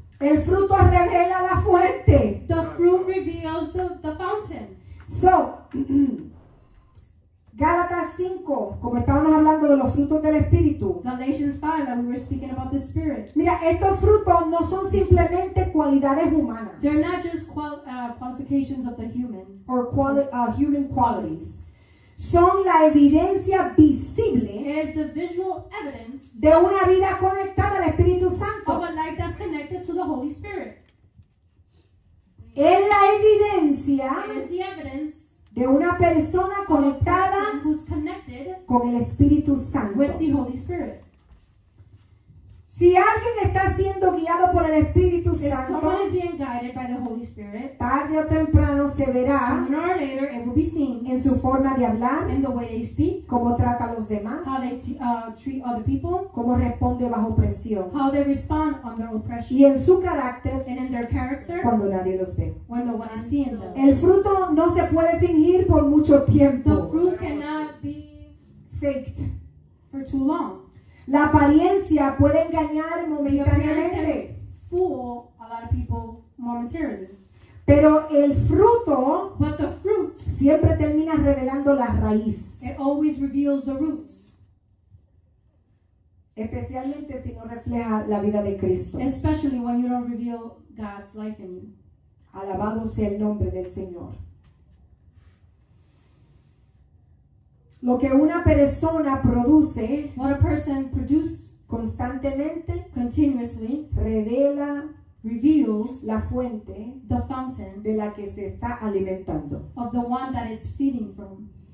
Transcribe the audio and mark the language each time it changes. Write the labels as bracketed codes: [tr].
[es] El fruto revela la fuente. [en] the fruit reveals the fountain. [es] So, Gálatas 5, como estábamos hablando de los frutos del Espíritu. [en] Galatians 5, that we were speaking about the Spirit. [es] Mira, estos frutos no son simplemente cualidades humanas [en] They're not just qualifications of the human. or human qualities. [es] Son la evidencia visible [en] It is the visual evidence [es] de una vida conectada al Espíritu [en] of [es] Santo. [en] a life that's connected to the Holy Spirit. [es] Es la evidencia [en] It is the evidence [es] de una persona [en] of a [es] conectada [en] person who's connected [es] con el Espíritu Santo. [en] with the Holy Spirit. [es] Si alguien está siendo guiado por el Espíritu [en] If [es] Santo, [en] someone is being guided by the Holy Spirit, [es] tarde o temprano se verá [en] sooner or later it will be seen [es] en su forma de hablar, [en] in the way they speak, [es] cómo trata a los demás, [en] how they treat other people, [es] cómo responde bajo presión [en] how they respond under oppression, [es] y en su carácter [en] and in their character [es] cuando nadie los ve. [en] when no one is seeing them. [es] El fruto no se puede fingir por mucho [en] The [es] tiempo. [en] fruits cannot be Faked. for too long. [es] La apariencia puede engañar [en] The appearance [es] momentáneamente, [en] can fool a lot of people momentarily, [es] pero el fruto [en] but the fruit, [es] siempre termina revelando la raíz, [en] it always reveals the roots, [es] especialmente si no refleja la vida de Cristo. [en] especially when you don't reveal God's life in you. [es] Alabado sea el nombre del Señor. Lo que una persona produce [en] What a person produces [es] constantemente [en] continuously [es] revela [en] reveals [es] la fuente [en] the fountain [es] de la que se está alimentando. [en] of the one that it's feeding from.